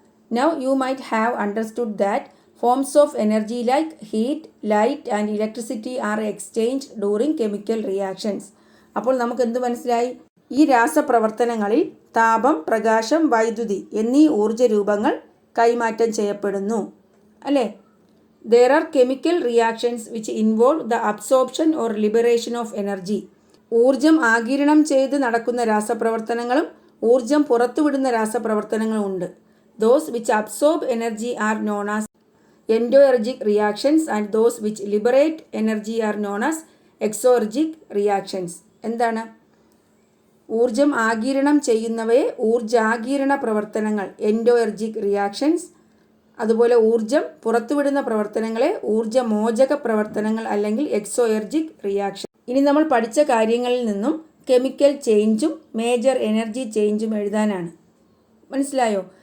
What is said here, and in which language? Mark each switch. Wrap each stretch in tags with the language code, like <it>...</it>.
<en>Now you might have understood that forms of energy like heat, light and electricity are exchange during chemical reactions.</en> <ml>അപ്പോൾ നമുക്ക് എന്ത് മനസ്സിലായി? ഈ രാസപ്രവർത്തനങ്ങളിൽ താപം, പ്രകാശം, വൈദ്യുതി എന്നീ ഊർജ രൂപങ്ങൾ കൈമാറ്റം ചെയ്യപ്പെടുന്നു അല്ലേ?</ml> <en>There are chemical reactions which involve the absorption or liberation of energy.</en> <ml>ഊർജം ആഗിരണം ചെയ്ത് നടക്കുന്ന രാസപ്രവർത്തനങ്ങളും ഊർജം പുറത്തുവിടുന്ന രാസപ്രവർത്തനങ്ങളും ഉണ്ട്.</ml> <en>Those which absorb energy are known as endoergic reactions and those which liberate energy are known as exergic reactions.</en> <ml>എന്താണ്? ഊർജം ആഗിരണം ചെയ്യുന്നവയെ ഊർജാഗിരണ പ്രവർത്തനങ്ങൾ എൻഡോഎർജിക് റിയാക്ഷൻസ്, അതുപോലെ ഊർജം പുറത്തുവിടുന്ന പ്രവർത്തനങ്ങളെ ഊർജമോചക പ്രവർത്തനങ്ങൾ അല്ലെങ്കിൽ എക്സോഎർജിക് റിയാക്ഷൻ. ഇനി നമ്മൾ പഠിച്ച കാര്യങ്ങളിൽ നിന്നും കെമിക്കൽ ചേഞ്ചും മേജർ എനർജി ചേഞ്ചും എഴുതാനാണ്. മനസ്സിലായോ?</ml>